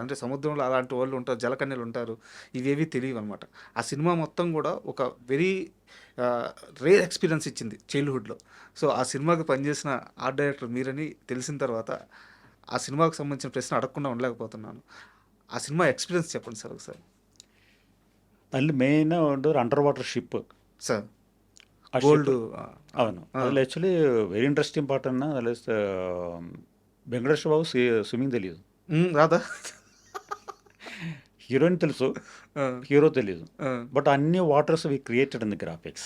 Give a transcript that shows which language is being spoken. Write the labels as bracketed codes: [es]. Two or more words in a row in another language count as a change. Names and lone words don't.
[te] అంటే సముద్రంలో అలాంటి వాళ్ళు ఉంటారు, జలకన్యలు ఉంటారు, ఇవేవి తెలియవు అనమాట. ఆ సినిమా మొత్తం కూడా ఒక [en] very rare experience [te] ఇచ్చింది చైల్డ్హుడ్లో. సో ఆ సినిమాకి పనిచేసిన [en] art director [te] మీరని తెలిసిన తర్వాత ఆ సినిమాకు సంబంధించిన ప్రశ్న అడగకుండా ఉండలేకపోతున్నాను. ఆ సినిమా ఎక్స్పీరియన్స్ చెప్పండి సార్ ఒకసారి. [kn] ಅಲ್ಲಿ ಮೇನ್ ಒಂದು [en] under water ship [te] సార్. ఆ గోల్డ్. అవును, అదిలో [en] actually very interesting part [te] అన్న అలా వెంకటేశ్వర బాబు స్విమ్మింగ్ తెలియదు. రాదా? హీరోయిన్ తెలుసు, ఆ, హీరో తెలీదు. ఆ. [en] but అన్ని waters we created in the graphics.